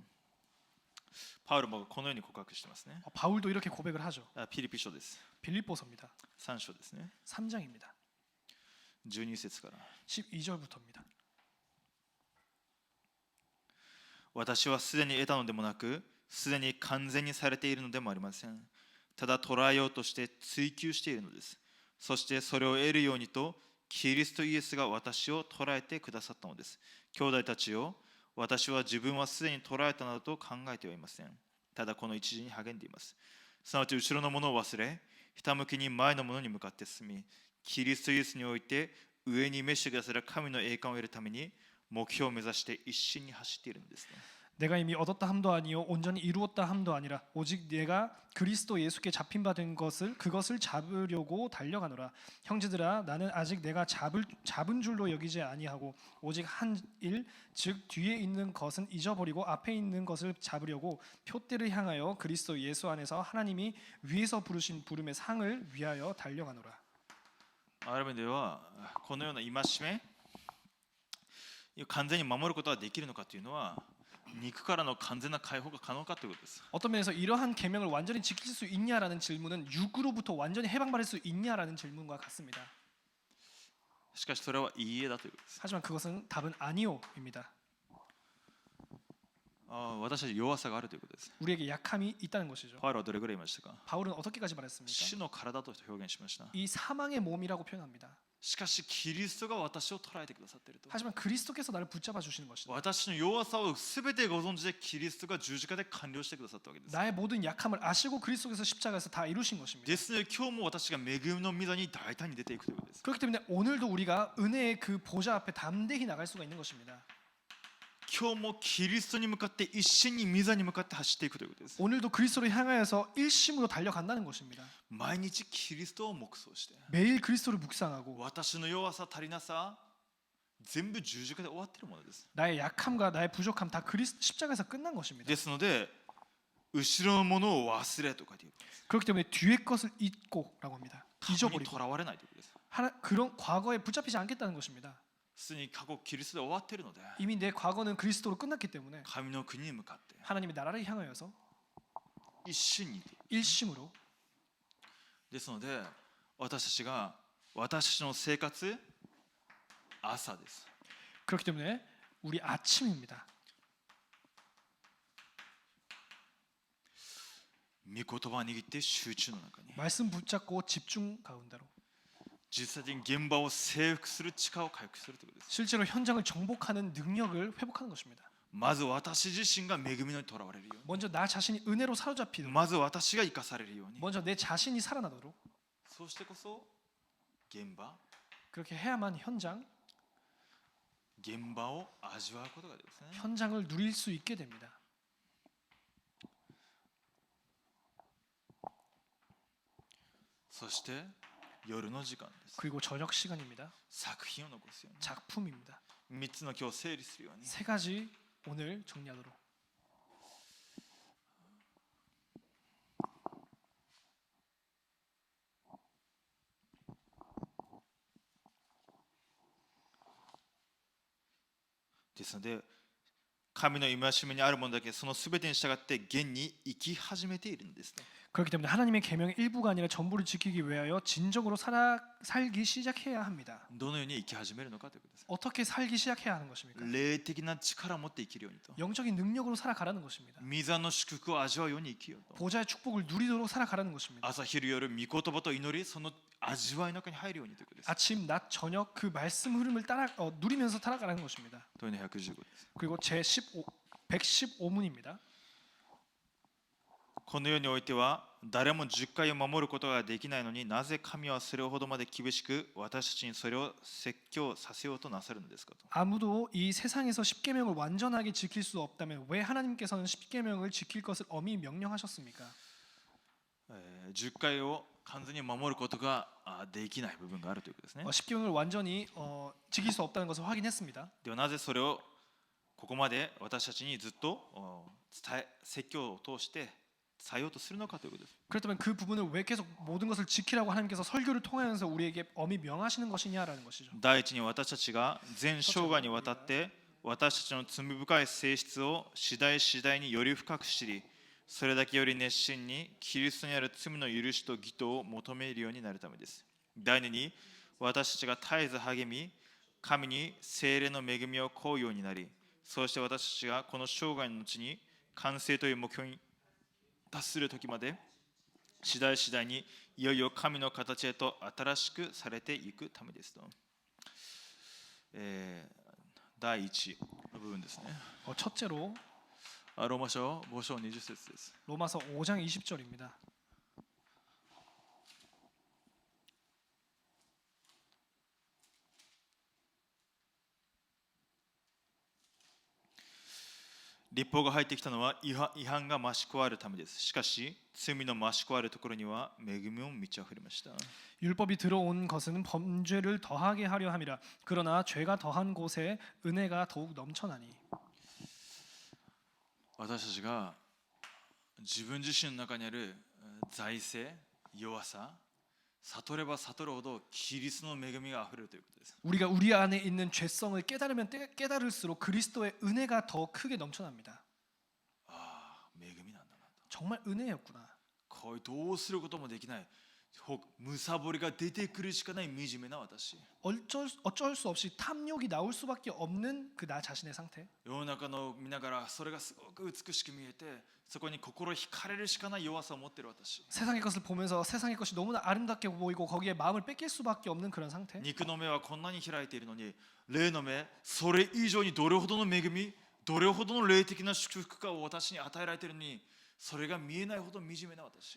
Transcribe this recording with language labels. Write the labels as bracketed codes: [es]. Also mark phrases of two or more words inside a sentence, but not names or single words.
[ja] パウロもこのように告白してますね。 [ko] 바울도 이렇게 고백을 하죠. [ja] ピリピ書です。 [ko] 빌립보서입니다. [ja] 3章ですね。 [ko] 3장입니다. [ja] 12節から。 [ko] 12절부터입니다. [ja] 私はすでに得たのでもなく、すでに完全にされているのでもありません。ただ捉えようとして追求しているのです。そしてそれを得るようにと、キリストイエスが私を捉えてくださったのです。兄弟たちよ、私は自分はすでに捉えたなどと考えてはいません。ただこの一時に励んでいます。すなわち後ろのものを忘れ、ひたむきに前のものに向かって進み、キリストイエスにおいて上に召してくださる神の栄冠を得るために目標を目指して一心に走っているんですね。 [ko] 내가 이미 얻었다 함도 아니요 온전히 이루었다 함도 아니라 오직 내가 그리스도 예수께 잡힌 바 된 것을 그것을 잡으려고 달려가노라. 형제들아 나는 아직 내가 잡은 줄로 여기지 아니하고 오직 한 일 즉 뒤에 있는 것은 잊어버리고 앞에 있는 것을 잡으려고 표대를 향하여 그리스도 예수 안에서 하나님이 위에서 부르신 부름의 상을 위하여 달려가노라. [ja] ある意味ではこのような戒め完全に守ることができるのかというのは肉からの完全な解放が可能かということです。 [ko] 어떤 면에서 이러한 계명을 완전히 지킬 수 있냐라는 질문은 육으로부터 완전히 해방받을 수 있냐라는 질문과 같습니다. [ja] しかしそれはいいえだということです。 [ko] 하지만 그것은 답은 아니오입니다. [ja] 私たち弱さがあるということです。 [ko] 우리에게 약함이 있다는 것이죠. [ja] パウロはどれぐらい言いましたか？ [ko] 바울은 어떻게까지 말했습니까? [ja] 死の体と表現しました。 [ko] 이 사망의 몸이라고 표현합니다. [ja] しかしキリストが私を捉えてくださっていると。 [ko] 하지만 그리스도께서 나를 붙잡아 주시는 것이다. [ja] 私の弱さをすべてご存知でキリストが十字架で完了してくださったわけです。 [ko] 나의 모든 약함을 아시고 그리스도께서 십자가에서 다 이루신 것입니다. [ja] ですので今日も私が恵みの御座に大胆に出ていくということです。 [ko] 그렇기 때문에 오늘도 우리가 은혜의 그 보좌 앞에 담대히 나갈 수가 있는 것입니다. [ja] 今日もキリストに向かって一心に御座に向かって走っていくということです。 [ko] 오늘도 그리스도를 향하여서 일심으로 달려간다는 것입니다. [ja] 毎日キリストを黙想して [ko] 매일 그리스도를 묵상하고 [ja] 私の弱さ足りなさ全部十字架で終わっているものです。 [ko] 나의 약함과 나의 부족함 다 십자가에서 끝난 것입니다. [ja] ですので後ろのものを忘れと書いている。 [ko] 그렇기 때문에 뒤의 것을 잊고라고 합니다. [ja] 過去に [ko] 잊어버리고 [ja] とらわれないということです。 [ko] 그런 과거에 붙잡히지 않겠다는 것입니다. [ja] すでに過去キリストで終わっているので [ko] 이미 내 과거는 그리스도로 끝났기 때문에 [ja] 神の国に向かって [ko] 하나님의 나라를 향하여서 [ja] 一心に。 [ko] 일심으로 [ja] ですので私たちの生活朝です。 [ko] 그렇기 때문에 우리 아침입니다. [ja] 御言葉を握って集中の中に [ko] 말씀 붙잡고 집중 가운데로 [ja] 実際に現場を征服する力を回復するということです。 [ko] 실제로 현장을 정복하는 능력을 회복하는 것입니다. [ja] まず私自身が恵みにとらわれるよう [ko] 먼저 나 자신이 은혜로 [ja] に、 [ko] 사로잡히도록 [ja] まず私が生かされるように、 [ko] 먼저 내 자신이 살아나도록 [ja] そうしてこそ現場 [ko] 그렇게 해야만 현장을 [ja] 現場を味わうことができますね。 [ko] 누릴 수 있게 됩니다. [ja] そして夜の時間です。 [ko] 그리고 저녁 시간입니다. [ja] 作品を残すよう [ko] 작품입니다. [ja] に、3つの今日整理するように、 [ko] 세 가지 오늘 정리하도록. [ja] ですので神の戒めにあるものだけそのすべてに従って現に生き始めているんですね。 [ko] 그렇기 때문에 하나님의 계명의 일부가 아니라 전부를 지키기 위하여 진정으로 살기 시작해야 합니다. [ja] どのように生き始めるのかということです。 [ko] 어떻게 살기 시작해야 하는 것입니까? [ja] 霊的な力を持って生きるようにと、 [ko] 영적인 능력으로 살아가라는 것입니다. [ja] 御座の祝福を味わうように生きようと、 [ko] 보좌의 축복을 누리도록 살아가라는 것입니다. [ja] 朝昼夜御言葉と祈りその味わいの中に入るようにということです。 [ko] 아침, 낮, 저녁 그 말씀 흐름을 누리면서 살아가라는 것입니다. [ja] というのが115です。 [ko] 그리고 제 115문입니다. [ja] この世においては誰も10回を守ることができないのになぜ神はそれほどまで厳しく私たちにそれを説教させようとなさるのですかと。 [ko] 아무도 이 세상에서 십계명을 완전하게 지킬 수 없다면 왜 하나님께서는 십계명을 지킬 것을 엄히 명령하셨습니까? [ja] 10 回を完全に守ることができない部分があるということですね。 [ko] 십계명을 완전히 지킬 수 없다는 것을 확인했습니다. [ja] ではなぜそれをここまで私たちにずっと説教を通して伝えようとするのかということです。 [ko] 그렇다면 그 부분을 왜 계속 모든 것을 지키라고 하나님께서 설교를 통하면서 우리에게 엄히 명하시는 것이냐라는 것이죠. [ja] 第一に私たちが全生涯にわたって私たちの罪深い性質を次第次第により深く知り、それだけより熱心にキリストにある罪の許しと義とを求めるようになるためです。第二に私たちが絶えず励み、神に聖霊の恵みを請うようになり、そうして私たちがこの生涯の後に完成という目標に達する時まで次第次第にいよいよ神の形へと新しくされていくためですと。第一の部分ですね。 [ko] 첫째로 [ja] ローマ書5章20節です。 [ko] 로마서 5장 20절입니다. [ja] 立法が入ってきたのは違反が増し加わるためです。しかし罪の増し加わるところには恵みも満ち溢れました。 [ko] 율법이 들어온 것은 범죄를 더하게 하려 함이라. 그러나 죄가 더한 곳에 은혜가 더욱 넘쳐나니. [ja] 私たちが自分自身の中にある財政、弱さ、悟れば悟るほどキリストの恵みがあふれるということです。 [ko] 우리가 우리 안에 있는 죄성을 깨달으면 깨달을수록 그리스도의 은혜가 더 크게 넘쳐납니다. [ja] 恵みなんだなと。 [ko] 정말 은혜였구나. [ja] こういうどうすることもできないむさぼりが出てくるしかない惨めな私。 [ko] 어쩔 수 없이 탐욕이 나올 수밖에 없는 그 나 자신의 상태. [ja] 世の中の見ながらそれがすごく美しく見えて、そこに心惹かれるしかない弱さを持っている私。 [ko] 세상의 것을 보면서 세상의 것이 너무나 아름답게 보이고 거기에 마음을 뺏길 수밖에 없는 그런 상태. [ja] 肉の目はこんなに開いているのに、霊の目、それ以上にどれほどの恵み、どれほどの霊的な祝福かを私に与えられているのに、それが見えないほど惨めな私。